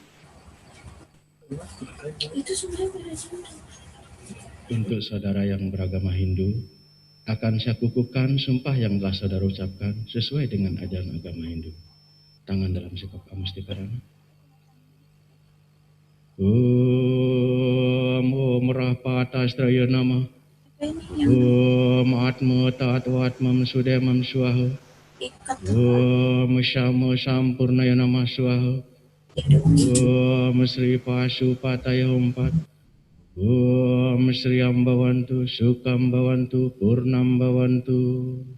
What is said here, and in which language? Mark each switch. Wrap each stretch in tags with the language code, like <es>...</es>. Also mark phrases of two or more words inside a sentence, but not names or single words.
<id>Untuk saudara yang beragama Hindu, akan saya kukuhkan sumpah yang telah saudara ucapkan sesuai dengan ajaran agama Hindu. Tangan dalam sikap amustika.</id> <sa>Atastraya Nama Om Atma Tatvatmam Sudemam Swaha Om Syama Sampurnaya Nama Swaha Om Sri Pasupataya Ompat Om Sri Ambawantu Sukam Bawantu Purnam Bawantu</sa>